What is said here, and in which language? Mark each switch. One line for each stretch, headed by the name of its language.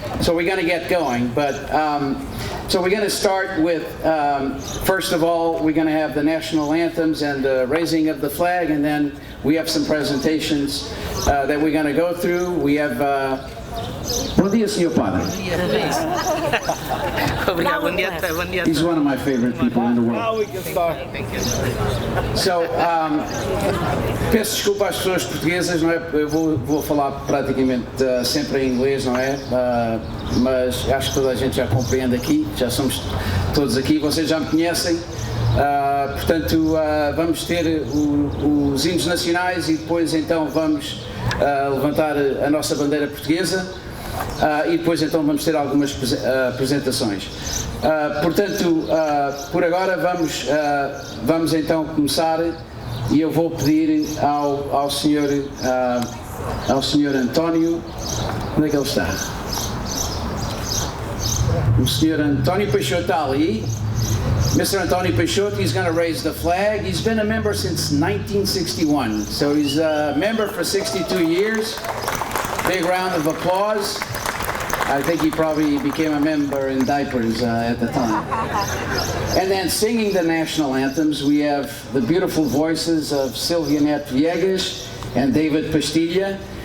English: So we're going to get going. But so we're going to start with, first of all, we're going to have the national anthems and the raising of the flag, and then we have some presentations that we're going to go through. We have...
Portuguese: Bom dia, Sr. Padre. Obrigado, bom dia.
English: He's one of my favorite people in the world. Now we can start.
Portuguese: So, peço desculpa às pessoas portuguesas, não é? Eu vou falar praticamente sempre em inglês, não é? Mas acho que toda a gente já compreende aqui, já somos todos aqui, vocês já me conhecem. Portanto, vamos ter os hinos nacionais e depois então vamos levantar a nossa bandeira portuguesa e depois então vamos ter algumas apresentações. Portanto, por agora vamos então começar e eu vou pedir ao senhor António, onde é que ele está? O senhor António Peixoto está ali.
English: Mr. António Peixoto, he's going to raise the flag. He's been a member since 1961, so he's a member for 62 years. Big round of applause. I think he probably became a member in diapers at the time. And then singing the national anthems, we have the beautiful voices of Silvia Neto Viegas and David Pastilha.